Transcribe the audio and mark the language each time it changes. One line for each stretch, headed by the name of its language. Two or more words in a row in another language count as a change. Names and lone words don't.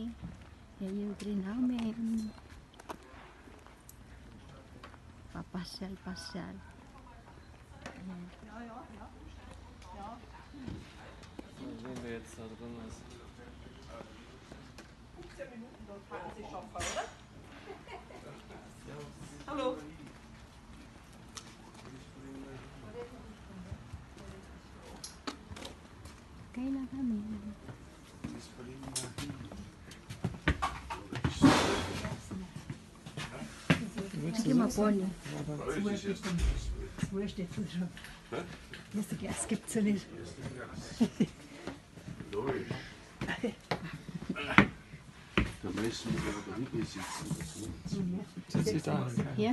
Filipino: Yan yung train namin. Papasyal-pasyal. Ayan.
German: Sehen wir jetzt da drin ist. 15 Minuten, dort hatten Sie Chauffeur, oder? Hallo.
Filipino: Okay na kami. Sige mapon.
German: Wo steht es schon? Das Gas gibt es ja nicht. Da müssen wir da hinten sitzen. Setz dich da hin. Hier?